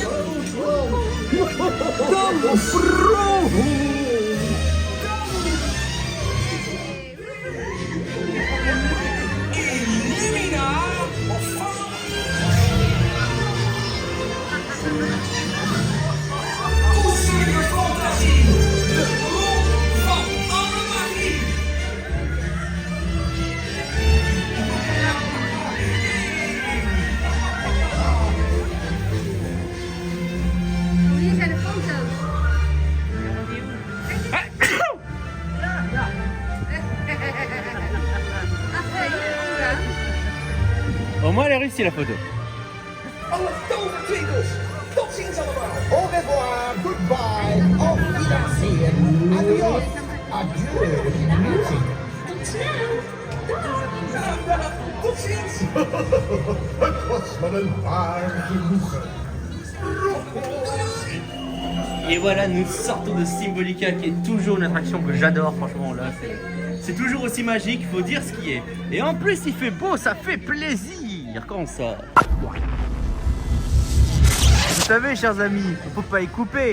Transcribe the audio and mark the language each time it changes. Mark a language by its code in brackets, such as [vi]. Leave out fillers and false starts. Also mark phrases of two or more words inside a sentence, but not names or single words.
[nl] Illumina Koesterde fantasie. De bron van alle magie. Hier zijn de foto's. [fr] Au moins elle a réussi la photo. [nl] Alle tovertwinkels. Tot ziens allemaal. [fr] Au revoir, [en] goodbye, [de] auf Wiedersehen, [en] adios, adieu, music. [nl] Dag, tot ziens. Het was me een waar genoegen. [fr] Et voilà, nous sortons de Symbolica qui est toujours une attraction que j'adore, franchement là, c'est toujours aussi magique, il faut dire ce qui est. Et en plus il fait beau, ça fait plaisir quand on sort. Vous savez chers amis, on peut pas y couper.